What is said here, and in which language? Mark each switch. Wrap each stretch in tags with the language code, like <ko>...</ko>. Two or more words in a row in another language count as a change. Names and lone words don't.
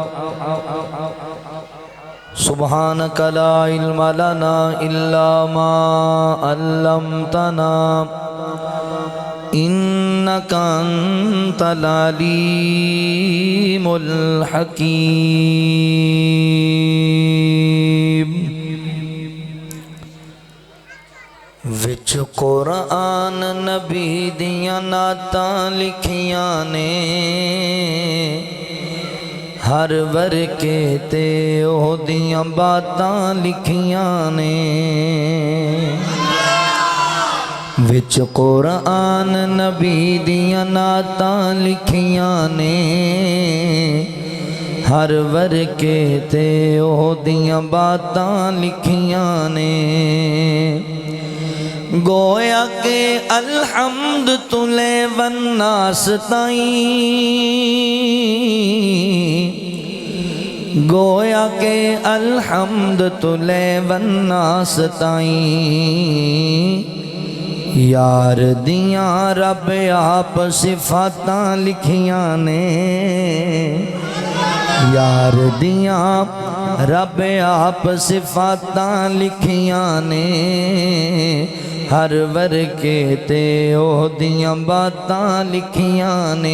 <ar>سبحانك لا علم لنا إلا ما علمتنا إنك أنت العليم الحكيم.</ar> <pa>وچ قرآن نبی دیاں نعتاں لکھیاں نے ہر ورکے تے او دیاں باتاں لکھیاں نے. وچ قرآن نبی دیاں نعتاں لکھیاں نے ہر ورکے تے او دیاں باتاں لکھیاں نے. گویا کہ الحمد تلے والناس تائیں. گویا کہ الحمد تلے والناس تائیں. یار دیاں رب آپ صفاتاں لکھیاں نے. یار دیاں رب آپ صفاتاں لکھیاں نے ہر ورکے تے او دیاں باتاں لکھیاں نے.</pa>